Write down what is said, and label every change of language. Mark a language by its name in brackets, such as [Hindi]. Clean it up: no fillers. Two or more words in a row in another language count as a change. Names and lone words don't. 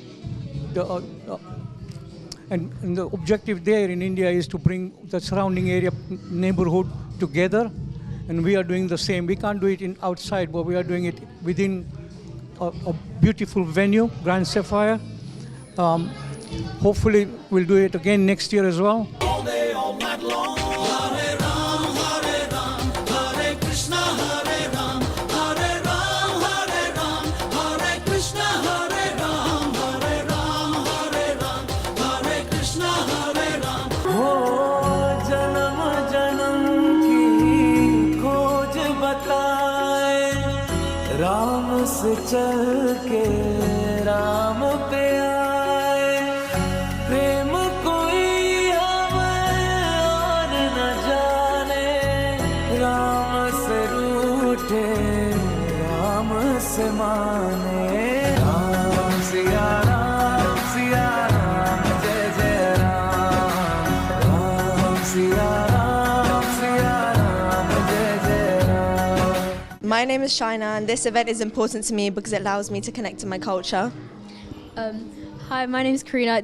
[English] And the objective there in India is to bring the surrounding area neighborhood together, and we are doing the same. We can't do it outside, but we are doing it within a beautiful venue, Grand Sapphire. Hopefully we'll do it again next year as well. All day, all night long. [Sanskrit] Hare Ram, Hare Ram, Hare Krishna, Hare Ram, Hare Ram, Hare Ram, Hare Krishna, Hare Ram, Hare Ram, Hare Ram, Hare Krishna, Hare Ram. [Hindi] हो जन्म जन्म की खोज बताए, राम से चल के राम पे आए, प्रेम कोई हमें और न जाने, राम से रूठे राम से माने, राम सिया राम जय जय राम, राम सिया राम जय जय राम. [English] My name is Shaina, and this event is important to me because it allows me to connect to my culture. Hi, my name is Karina.